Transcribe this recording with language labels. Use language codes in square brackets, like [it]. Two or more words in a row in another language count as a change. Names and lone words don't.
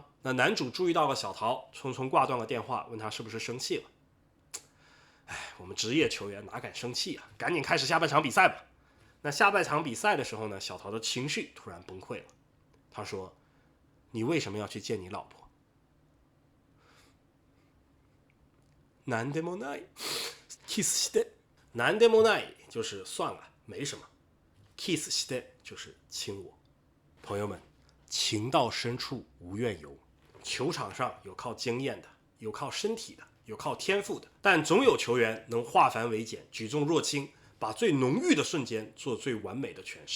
[zh] 那男主注意到了小陶，匆匆挂断了电话，问他是不是生气了。我们职业球员哪敢生气啊？赶紧开始下半场比赛吧。那下半场比赛的时候呢，小陶的情绪突然崩溃了。他说：“你为什么要去见你老婆？” [ja] なんでもない。kissして。なんでもない [zh] 就是算了，没什么。 [ja] kiss して [zh] 就是亲我。朋友们，情到深处无怨尤。球场上有靠经验的，有靠身体的，有靠天赋的，但总有球员能化繁为简，举重若轻，把最浓郁的瞬间做最完美的诠释。